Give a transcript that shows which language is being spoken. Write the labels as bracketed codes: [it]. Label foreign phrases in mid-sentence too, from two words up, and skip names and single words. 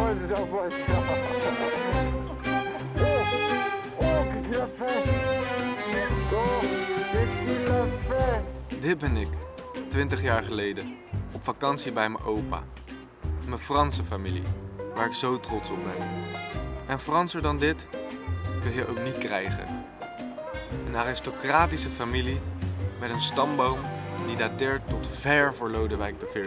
[fr] j'envoie ça. Qu'est-ce qu'il a fait? Oh, qu'est-ce qu'il a fait? [nl] Dit ben ik, 20 jaar geleden, op vakantie bij mijn opa. Mijn Franse familie, waar ik zo trots op ben. En Franser dan dit kun je ook niet krijgen. Een aristocratische familie met een stamboom die dateert tot ver voor Lodewijk XIV.